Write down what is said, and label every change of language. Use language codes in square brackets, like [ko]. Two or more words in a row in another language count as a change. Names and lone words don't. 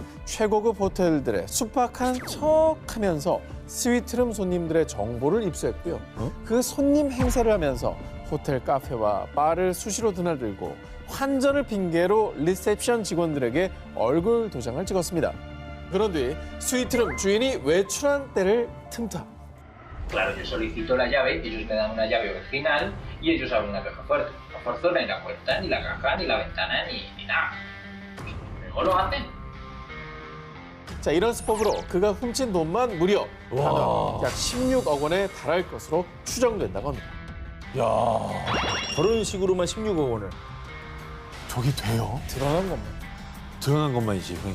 [ko] 최고급 호텔들의 숙박한 척하면서 스위트룸 손님들의 정보를 입수했고요. 그 손님 행사를 하면서 호텔 카페와 바를 수시로 드나들고 환전을 핑계로 리셉션 직원들에게 얼굴 도장을 찍었습니다. 그런 뒤 스위트룸 주인이 외출한 때를 틈타. [es] Claro, yo solicito la llave, ellos me dan una llave original y ellos abren una caja fuerte. No forzona ni la puerta, ni la caja, ni la ventana, ni nada. ¿Cómo lo hacen? [ko] 자, 이런 수법으로 그가 훔친 돈만 무려 단원 약 16억 원에 달할 것으로 추정된다고 합니다. 저런 식으로만 16억 원을. 저게 돼요? 드러난 것만. 드러난 것만이지, 그러니까.